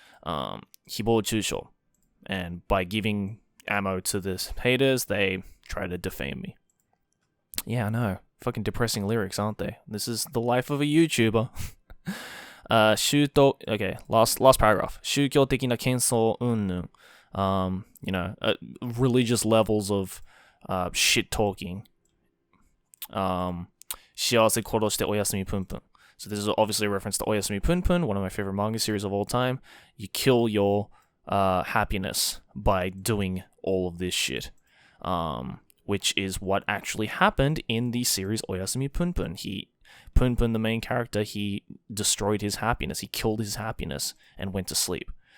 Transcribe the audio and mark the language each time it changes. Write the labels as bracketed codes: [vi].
[ja] Hibou chusho. [en] And by giving ammo to the haters, they try to defame me. Yeah, I know. Fucking depressing lyrics, aren't they? This is the life of a YouTuber. Okay, last paragraph. [ja] 宗教的な喧騒云々. [en] Religious levels of shit talking. [ja] 幸せ殺しておやすみぷんぷん. [en] So this is obviously a reference to Oyasumi Punpun, one of my favorite manga series of all time. You kill your happiness by doing all of this shit, which is what actually happened in the series Oyasumi Punpun. Punpun, the main character, he destroyed his happiness, he killed his happiness and went to sleep.